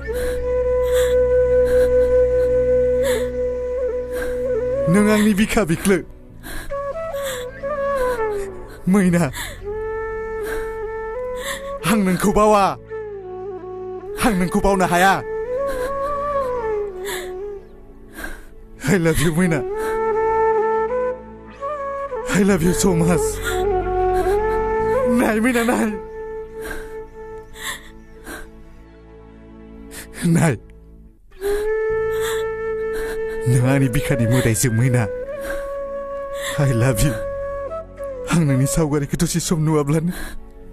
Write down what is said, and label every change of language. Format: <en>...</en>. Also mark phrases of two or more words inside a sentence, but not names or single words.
<brx>नों आंनि बिखा बिख्लो मैना, आं नोंखौ बावा, आं नोंखौ बावनो हाया।</brx> <en>I love you मैना, I love you so much।</en> <brx>नाय मैना नाय, नाय नों आंनि बिखानि मोदायजो मैना।</brx> <en>I love you।</en> <brx>आं नोंनि सावगारिखौ दसे सम नुवाब्लानो</brx>